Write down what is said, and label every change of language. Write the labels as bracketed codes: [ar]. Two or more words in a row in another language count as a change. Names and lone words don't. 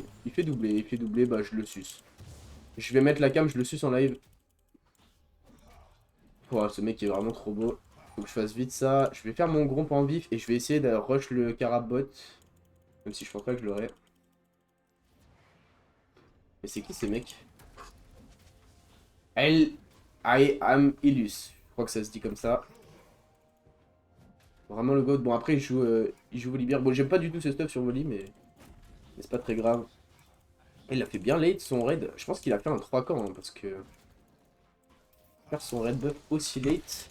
[fr] Il fait doubler, bah je le suce. Je vais mettre la cam, je le suce en live. Oh, ce mec est vraiment trop beau. Faut que je fasse vite ça. Je vais faire mon gromp en vif et je vais essayer de rush le carabot. Même si je pense pas que je l'aurai. Mais c'est qui ces mecs? [en] I am Illus. [fr] Je crois que ça se dit comme ça. Vraiment le goat. Bon après il joue Volibear. Bon j'aime pas du tout ce stuff sur Voli mais c'est pas très grave. Il a fait bien late son raid. Je pense qu'il a fait un 3 camps hein, parce que faire son raid buff aussi late.